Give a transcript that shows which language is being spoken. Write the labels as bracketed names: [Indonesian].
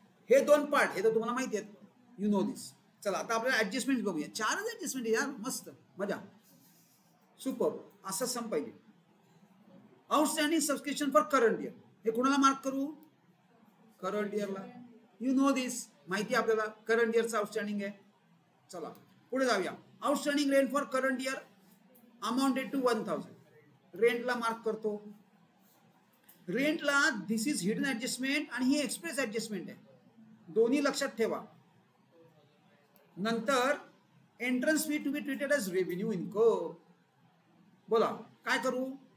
[Marathi] हे दोन पार्ट हे तर तुम्हाला माहिती आहेत, [English] You know this. [Marathi] चला आता आपल्याला ऍडजस्टमेंट बघूया. 4च ऍडजस्टमेंट यार, मस्त मजा, सुपर. असं सम पाहिजे. [English] outstanding subscription for current year, [Marathi] हे कोणाला मार्क करू? करंट इयरला. [English] you know this, [Marathi] माहिती आपल्याला करंट इयरचं आउटस्टँडिंग आहे. चला पुढे जाऊया. [English] Outstanding rent for current year amounted to 1000. [Marathi] रेंटला mark करतो. रेंटला [English] this is hidden adjustment [Marathi] आणि ही एक्सप्रेस ऍडजस्टमेंट आहे, दोन्ही लक्षात ठेवा. [English] नंतर entrance fee to be treated as revenue income. [Marathi] बोला काय करू?